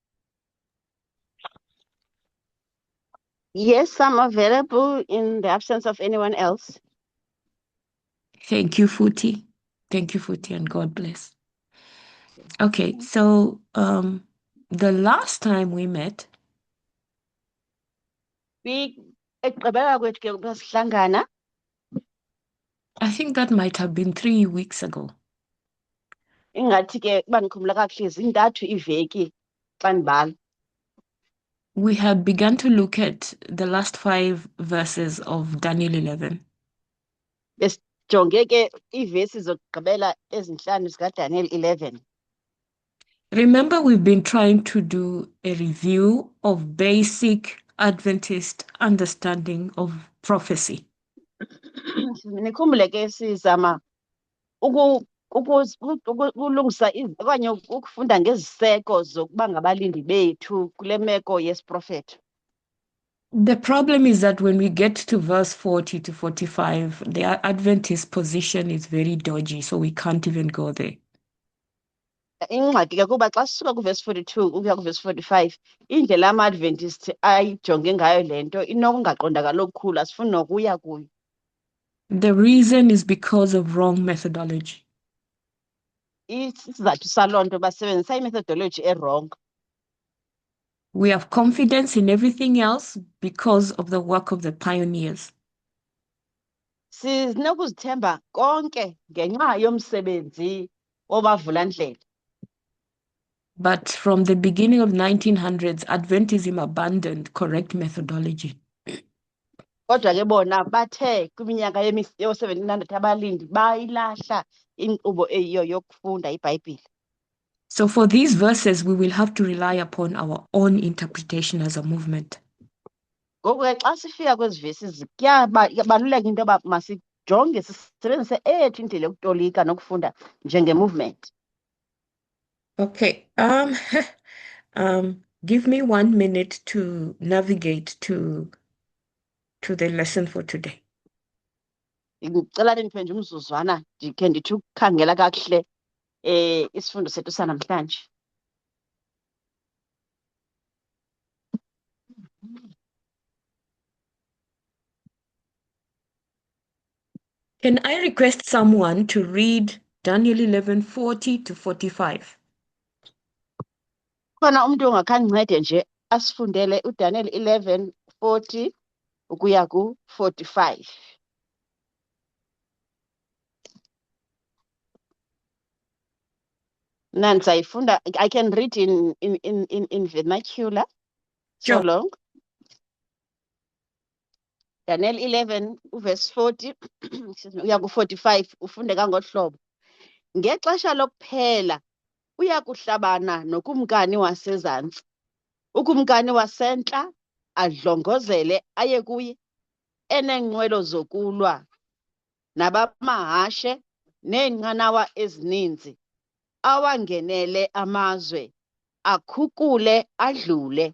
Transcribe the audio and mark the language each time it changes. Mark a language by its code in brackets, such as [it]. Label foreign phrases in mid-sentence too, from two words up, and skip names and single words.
[en] Yes, I'm available in the absence of anyone else. Thank you, Futi. Thank you, Futi, and God bless. Okay, so the last time we met, [xh] Ekugqibela kwethu ke ukuba sihlangana, [en] I think that might have been 3 weeks ago. [xh] ingathi ke uba ndikhumbula kakuhle zintathu iveki xa ndibala. [en] We had begun to look at the last 5 verses of Daniel 11. [xh] Besijonge ke iivesi zokugqibela ezintlanu zikaDaniel 11. [en] Remember, we've been trying to do a review of basic Adventist understanding of prophecy. [xh] Nikhumbule ke sizama ukulungisa okanye ukufunda ngeziseko zokuba ngabalindi bethu kule meko yesiprofethi. [en] The problem is that when we get to verse 40 to 45, the Adventist position is very dodgy, so we can't even go there. [xh] Ingxaki ke kuba xa sisuka kuvesi 42 ukuya kuvesi 45 indlela ama-Adventist ayijonge ngayo le nto inokungaqondakali okukhulu, asifuni nokuya kuyo. [en] The reason is because of wrong methodology. [xh] Isizathu saloo nto basebenzisa imethodology erong. [en] We have confidence in everything else because of the work of the pioneers. [xh] Sinokuzithemba konke ngenxa yomsebenzi wobavulandlela. [en] But from the beginning of 1900s, Adventism abandoned correct methodology. [xh] Kodwa ke bona bathe kwiminyaka yo-1700 abalindi bayilahla inkqubo eyiyo yokufunda iBhayibhile. [en] So for these verses, we will have to rely upon our own interpretation as a movement. [xh] Ngoku ke xa sifika kwezi vesi kuyabaluleka into yoba masijonge sisebenzise ethu indlela yokutolika nokufunda njenge-movement. [en] Okay. Give me 1 minute to navigate to the lesson for today. [xh] Ngicela ndiphe nje umzuzwana ndikhe ndithi ukukhangela kakuhle isifundo sethu sanamhlanje. [en] Can I request someone to read Daniel 11:40 to 45? [xh] Khona umuntu ongakhandincede nje asifundele uDaniel 11:40 ukuya ku-45. Nansayifunda, [en] I can read in vernacular. So Sure. [xh] long. Daniel 11 verse 40 uya ku-45 ufunde kangohlobo. Ngexesha lokuphela uya kuhlabana nokumkani wasezantsi, ukumkani wasentla adlongozele aye kuye, eneenqwelo zokulwa nabamahashe neenqanawa ezininzi, awangenele amazwe, akhukule adlule.